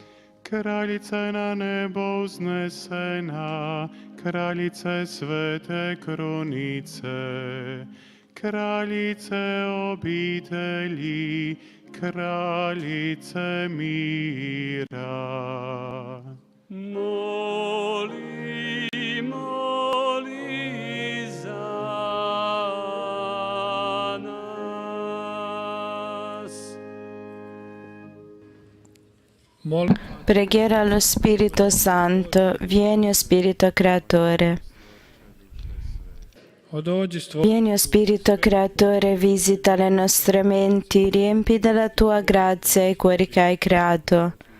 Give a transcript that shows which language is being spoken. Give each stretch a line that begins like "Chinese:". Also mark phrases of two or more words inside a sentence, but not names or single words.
Croatian: Kraljice na nebo uznesena, kraljice svete krunice, kraljice obitelji, kraljice mira. Moli, moli za nas.
Italian: Preghiera allo Spirito Santo, vieni o Spirito Creatore. Vieni o Spirito Creatore, visita le nostre menti, riempi della tua grazia i cuori che hai creato.